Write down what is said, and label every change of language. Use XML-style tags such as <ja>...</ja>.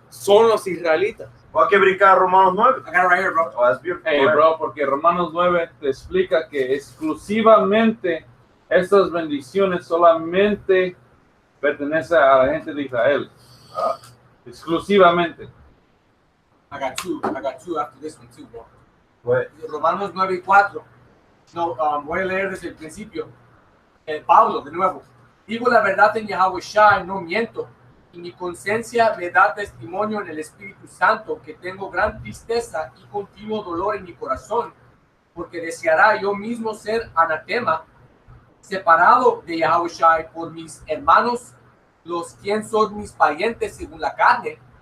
<es>son los israelitas. Hay que brincar a Romanos 9.</es> <en>I got it right here, bro. Oh, that's beautiful.</en> <es>Hey, bro, porque Romanos 9 te explica que exclusivamente estas bendiciones solamente pertenecen a la gente de Israel. Exclusivamente.</es> <en>I got two after this one too, bro.</en> <es>Pues, Romanos 9 y 4. No, voy a leer desde el principio. Pablo, de nuevo. Digo la verdad en Yahweh Shai, no miento. Y mi conciencia me da testimonio en el Espíritu Santo que tengo gran tristeza y continuo dolor en mi corazón, porque deseará yo mismo ser anatema, separado de Yahweh Shai por mis hermanos, los quien son mis parientes según la carne.</es>